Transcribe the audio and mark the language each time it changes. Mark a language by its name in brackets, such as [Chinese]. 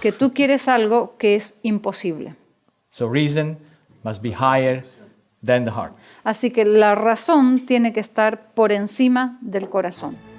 [Spanish] que tú quieres algo que es imposible. [English] So reason must be higher than the heart. [Spanish] Así que la razón tiene que estar por encima del corazón.